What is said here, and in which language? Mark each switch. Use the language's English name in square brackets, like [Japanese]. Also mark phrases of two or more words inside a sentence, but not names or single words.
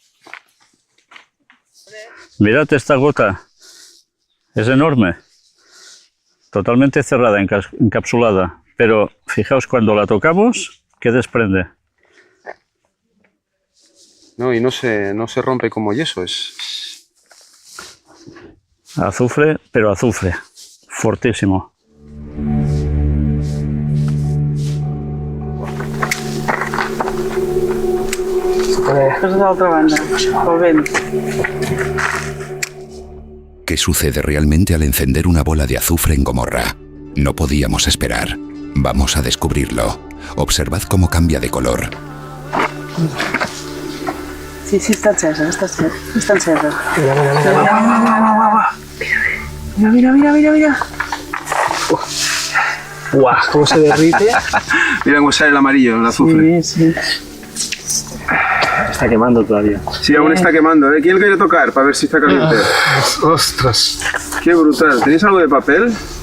[Spanish] Mirad esta gota, es enorme, totalmente cerrada, encapsulada, pero fijaos cuando la tocamos, ¿qué desprende? No, y no se rompe como yeso, es... Azufre, pero azufre, fortísimo. [Catalan] És d'altra banda, el vent. [Spanish] ¿Qué sucede realmente al encender una bola de azufre en Gomorra? No podíamos esperar. Vamos a descubrirlo. Observad cómo cambia de color. [Catalan] Sí, està encesa, està encesa. [Spanish] Mira. ¡Guau! ¿Cómo se derrite? Mira cómo sale el amarillo, el azufre. Sí. Está quemando todavía. Sí, aún está quemando, ¿eh? ¿Quién quiere tocar para ver si está caliente? ¡Ostras! ¡Qué brutal! ¿Tenéis algo de papel?